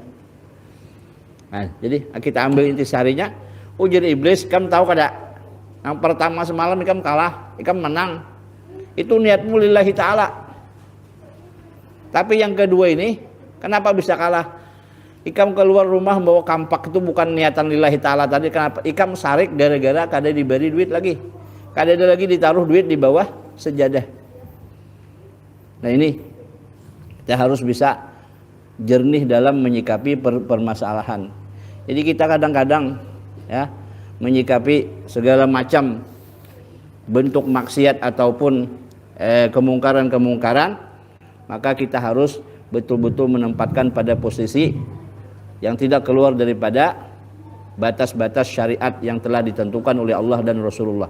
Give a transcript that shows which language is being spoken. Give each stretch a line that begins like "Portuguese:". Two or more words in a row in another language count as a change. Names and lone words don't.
Indonesian: Nah, jadi kita ambil intisarinya.
Banjar: Ujar iblis, kamu tahu kada? Yang pertama semalam kamu kalah, kamu menang.
Indonesian: Itu niatmu
Arabic: لله تعالى.
Indonesian: Tapi yang kedua ini, kenapa bisa kalah?
Banjar: Ikam keluar rumah bawa kampak itu bukan niatan
Arabic: لله تعالى
Banjar: tadi. Kenapa? Ikam sarik gara-gara kada diberi duit lagi.
Indonesian: Kada ada lagi ditaruh duit di bawah sejadah. Nah ini kita harus bisa jernih dalam menyikapi permasalahan. Jadi kita kadang-kadang ya menyikapi segala macam bentuk maksiat ataupun kemungkaran-kemungkaran, maka kita harus betul-betul menempatkan pada posisi yang tidak keluar daripada batas-batas syariat yang telah ditentukan oleh Allah dan Rasulullah.